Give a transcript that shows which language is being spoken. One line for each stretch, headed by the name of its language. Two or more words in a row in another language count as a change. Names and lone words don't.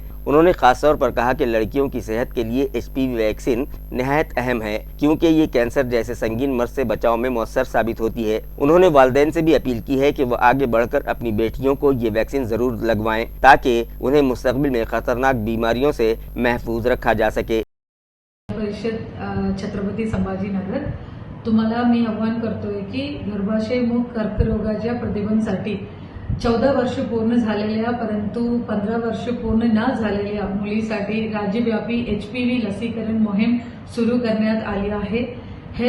Urdu: انہوں نے خاص طور پر کہا کہ لڑکیوں کی صحت کے لیے HPV ویکسین نہایت اہم ہے، کیونکہ یہ کینسر جیسے سنگین مرض سے بچاؤ میں مؤثر ثابت ہوتی ہے۔ انہوں نے والدین سے بھی اپیل کی ہے کہ وہ آگے بڑھ کر اپنی بیٹیوں کو یہ ویکسین ضرور لگوائیں تاکہ انہیں مستقبل میں خطرناک بیماریوں سے محفوظ رکھا جا سکے۔
Marathi: छत्रपती संभाजीनगर तुम्हाला मी आव्हान करतोय की गर्भाशयमुख कर्करोगाच्या प्रतिबंधासाठी 14 वर्ष पूर्ण झालेल्या परंतु 15 वर्ष पूर्ण न झालेल्या मुलीसाठी राज्यव्यापी HPV लसीकरण मोहीम सुरू करण्यात आली आहे।